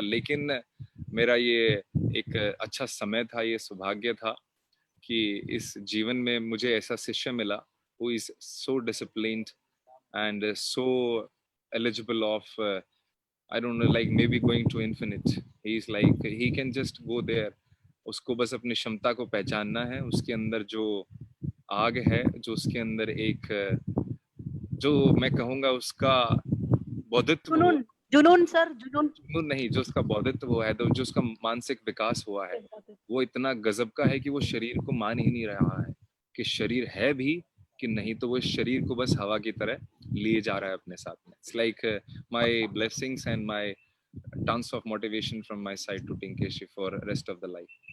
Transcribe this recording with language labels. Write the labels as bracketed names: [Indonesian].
[Hindi] लेकिन मेरा ये एक अच्छा समय था, ये सौभाग्य था कि इस जीवन में मुझे ऐसा शिष्य मिला [English] who is so disciplined and so eligible of I don't know, like maybe going to infinite. He's like, he can just go there. [Hindi] उसको बस अपनी क्षमता को पहचानना है, उसके अंदर जो आग है, जो उसके अंदर एक, जो मैं कहूँगा उसका बौद्धित्व, जुनून सर, जुनून नहीं, जो उसका बौद्धित्व है, जो उसका मानसिक विकास हुआ है, वो इतना गजब का है कि वो शरीर को मान ही नहीं रहा है कि शरीर है भी कि नहीं, तो वो शरीर को बस हवा की तरह लिए जा रहा है अपने साथ में. [English] It's like my blessings and my tons of motivation from my side to Tinkeshi for rest of the life.